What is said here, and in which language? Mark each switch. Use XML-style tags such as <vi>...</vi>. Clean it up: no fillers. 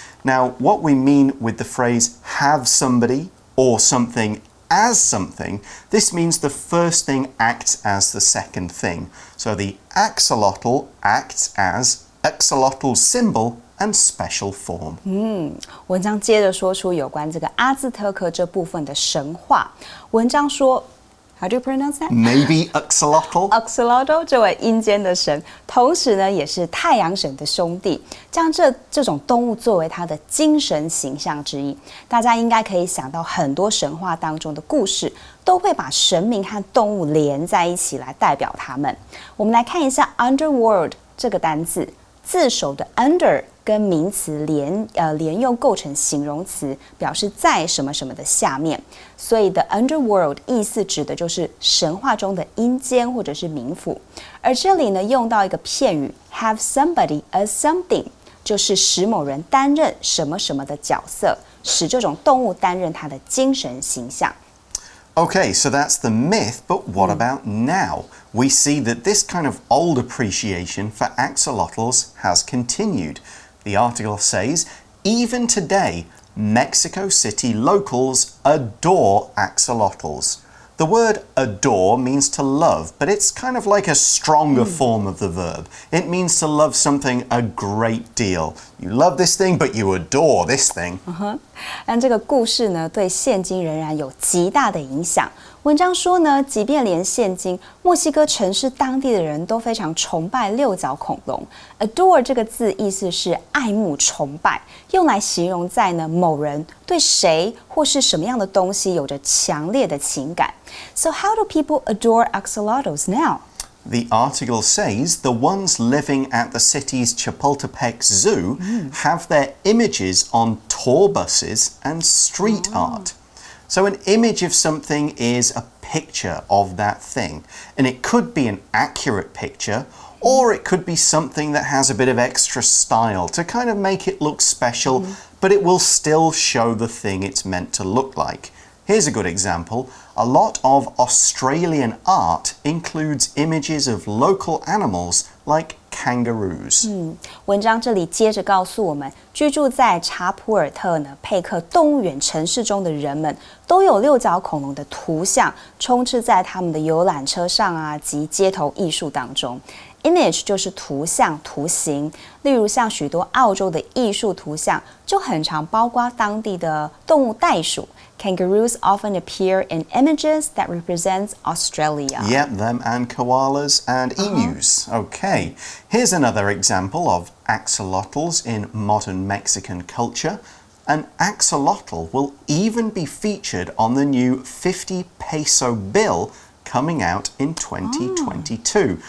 <en>Now, what we mean with the phrase have somebody or something as something, this means the first thing acts as the second thing. So the axolotl acts as axolotl's symbol and special form.</en> <zh>文章接着说出有关这个阿兹特克这部分的神话。</zh> <en>文章说 How do you pronounce that? Maybe axolotl?</en> <zh>Axolotl 这位阴间的神，同时呢也是太阳神的兄弟，将这种动物作为他的精神形象之一。大家应该可以想到很多神话当中的故事，都会把神明和动物连在一起来代表他们。我们来看一下 underworld 这个单字，字首的 under 跟名词连用构成形容词，表示在什么什么的下面，所以 the underworld 意思指的就是神话中的阴间或者是冥府。而这里呢用到一个片语 have somebody as something，就是使某人担任什么什么的角色，使这种动物担任他的精神形象。</zh> <en>Okay, so that's the myth, but what about now? We see that this kind of old appreciation for axolotls has continued. The article says, even today, Mexico City locals adore axolotls. The word adore means to love, but it's kind of like a stronger form of the verb. It means to love something a great deal. You love this thing, but you adore this thing.</en> <zh>但这个故事呢，对现今仍然有极大的影响。文章说呢，即便连现今墨西哥城市当地的人都非常崇拜六角恐龙。 Adore 这个字意思是爱慕、崇拜，用来形容在呢某人对谁或是什么样的东西有着强烈的情感。</zh> <en>So how do people adore axolotls now? The article says the ones living at the city's Chapultepec Zoo have their images on tour buses and street art. So an image of something is a picture of that thing, and it could be an accurate picture, or it could be something that has a bit of extra style to kind of make it look special, but it will still show the thing it's meant to look like. Here's a good example. A lot of Australian art includes images of local animals like kangaroos.</en> <zh>文章这里接着告诉我们，居住在查普尔特呢佩克动物园城市中的人们，都有六角恐龙的图像充斥在他们的游览车上啊及街头艺术当中。 Image 就是图像、图形，例如像许多澳洲的艺术图像，就很常包括当地的动物袋鼠。</zh> <en>Kangaroos often appear in images that represent Australia. Yep, them and koalas and emus. Okay, here's another example of axolotls in modern Mexican culture. An axolotl will even be featured on the new 50 peso bill coming out in 2022.</en>